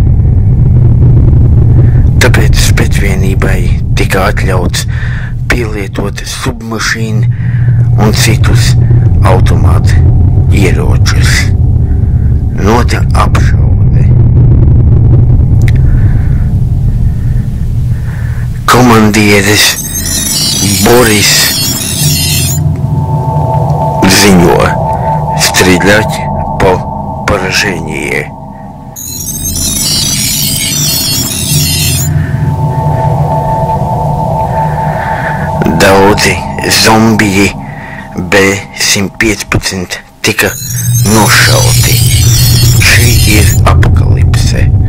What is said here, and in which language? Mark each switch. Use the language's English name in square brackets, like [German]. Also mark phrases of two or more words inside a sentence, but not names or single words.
[Latvian] Tāpēc specvienībai tika atļauts pielietot submašīnu un citus automātu ieročus. Notika apšaude. Komandieris Борис ziņo [Russian] стрелять по поражении. [Latvian] Daudzi zombiji B-115 tika nošauti. Šī ir apokalipse.